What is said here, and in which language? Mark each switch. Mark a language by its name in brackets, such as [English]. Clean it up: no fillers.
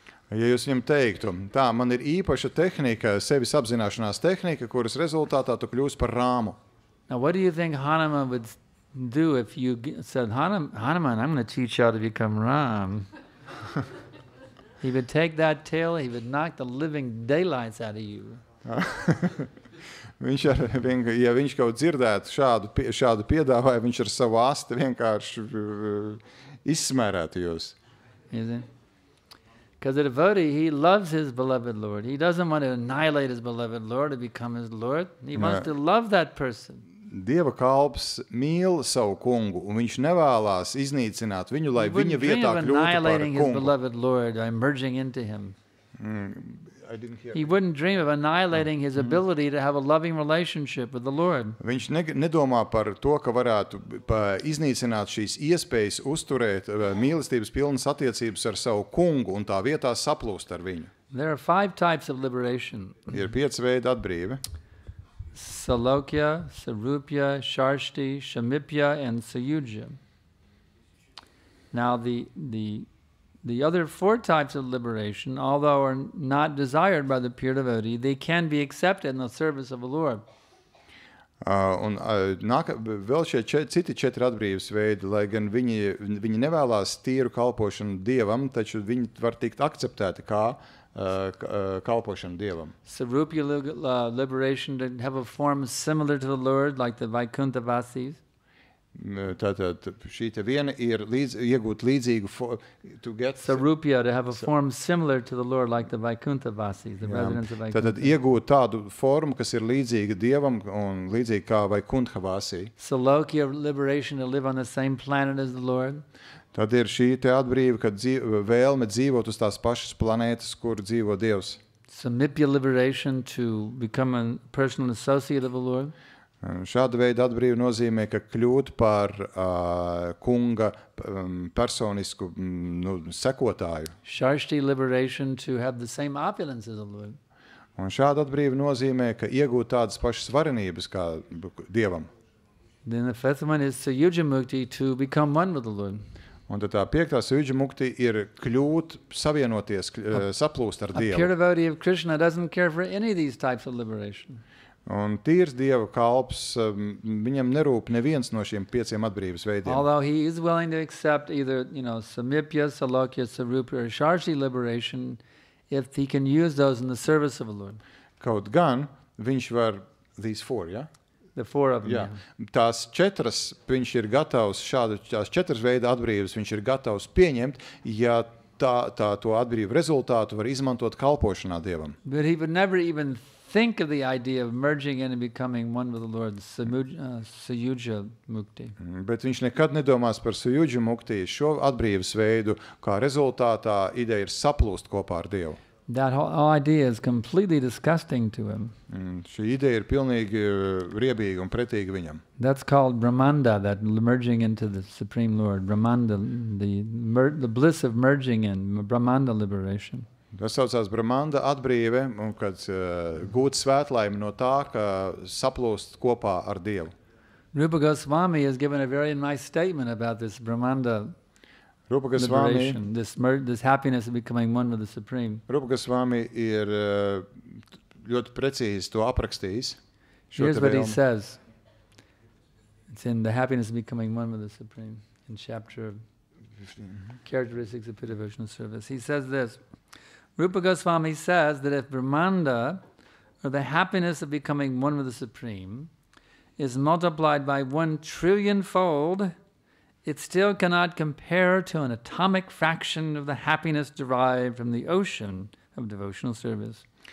[Latvian] Ja jūs viņam teiktu, tā, man ir īpaša tehnika, sevis apzināšanās tehnika, kuras rezultātā tu kļūsi par Rāmu. [English] Now, what do you think Hanuman would do if you said, Hanuman, I'm going to teach you how to become Ram? He would take that tail, he would knock the living daylights out of you. [Latvian] Ja viņš kaut dzirdētu šādu piedāvājumu, viņš ar savu asti vienkārši izsmērētu jūs. [English] Because the devotee, he loves his beloved Lord. He doesn't want to annihilate his beloved Lord to become his Lord. He wants to love that person. [Latvian] Dieva kalps mīl savu kungu, un viņš nevēlās iznīcināt viņu, lai viņa vietā kļūtu par [English] annihilating his [Latvian] kungu. [English] beloved Lord by merging into him. I didn't hear. He wouldn't dream of annihilating his ability to have a loving relationship with the Lord. [Latvian] Viņš nedomā par to, ka varētu iznīcināt šīs iespējas uzturēt mīlestības pilnas attiecības ar savu kungu un tā vietā saplūst ar viņu. [English] There are 5 types of liberation. [Latvian] Ir 5 veidi atbrīve. [English] Salokya, Sarupya, Sharshti, Shamipya, and Sayuja. Now the other 4 types of liberation, although are not desired by the pure devotee, they can be accepted in the service of the Lord. [Latvian] Vēl šie citi 4 atbrīves veidi, lai gan viņi nevēlās tīru kalpošanu Dievam, taču viņi var tikt akceptēti kā kalpošana Dievam. [English] Sarupya liberation to have a form similar to the Lord, like the Vaikuntha Vasis. [Latvian] Tātad šī te viena ir iegūt līdzīgu [English] Sarupya to have a form similar to the Lord, like the Vaikuntha Vasis, the residents of Vaikuntha. [Latvian] Tātad iegūt tādu formu, kas ir līdzīga Dievam un līdzīga kā Vaikuntha Vasi. [English] Salokya liberation to live on the same planet as the Lord. [Latvian] Tad ir šī te atbrīve, kad vēlme dzīvot uz tās pašas planētas, kur dzīvo Dievs. [English] Samipya liberation to become a personal associate of the Lord. [Latvian] Šāda veida atbrīve nozīmē, ka kļūt par kunga personisku sekotāju. [English] Sharshti liberation to have the same opulence as the Lord. [Latvian] Un šāda atbrīve nozīmē, ka iegūt tādas pašas varenības kā Dievam. [English] Then the 5th one is Sayuja Mukti, to become one with the Lord. [Latvian] Un tad tā 5. Sayuja Mukti ir kļūt, savienoties, saplūst ar [English] A [Latvian] Dievu. [English] pure devotee of Krishna doesn't care for any of these types of liberation. [Latvian] Un tīrs Dieva kalps, viņam nerūp neviens no šiem 5 atbrīves veidiem. [English] Although he is willing to accept either, Samipya, Salokya, Sarupya, or Sharshti liberation, if he can use those in the service of the Lord. [Latvian] Kaut gan viņš var, [English] these 4, [Latvian] ja? [English] The 4 of them. [Latvian] Jā. Tās 4 viņš ir gatavs, tās 4 veida atbrīves viņš ir gatavs pieņemt, ja to atbrīvu rezultātu var izmantot kalpošanā Dievam. [English] But he would never even think of the idea of merging in and becoming one with the Lord, Sayuja Mukti. [Latvian] Bet viņš nekad nedomās par Sayuja Mukti, šo atbrīves veidu, kā rezultātā ideja ir saplūst kopā ar Dievu. [English] That whole idea is completely disgusting to him. [Latvian] Šī ideja ir pilnīgi riebīga un pretīga viņam. [English] That's called Brahmanda, that merging into the Supreme Lord. Brahmanda, the bliss of merging in, Brahmanda liberation. [Latvian] Tas saucās Brahmanda atbrīve, un kad gūt svētlaimi no tā, ka saplūst kopā ar Dievu. [English] Rupa Goswami has given a very nice statement about this Brahmanda Rupa Goswami, liberation, this happiness of becoming one with the Supreme. [Latvian] Rupa Goswami ir ļoti precīzi to aprakstījis. [English] Here's what he says. It's in the happiness of becoming one with the Supreme, in chapter 15, Characteristics of Pure Devotional Service. He says this. Rupa Goswami says that if Brahmanda, or the happiness of becoming one with the Supreme, is multiplied by 1 trillion-fold, it still cannot compare to an atomic fraction of the happiness derived from the ocean of devotional service.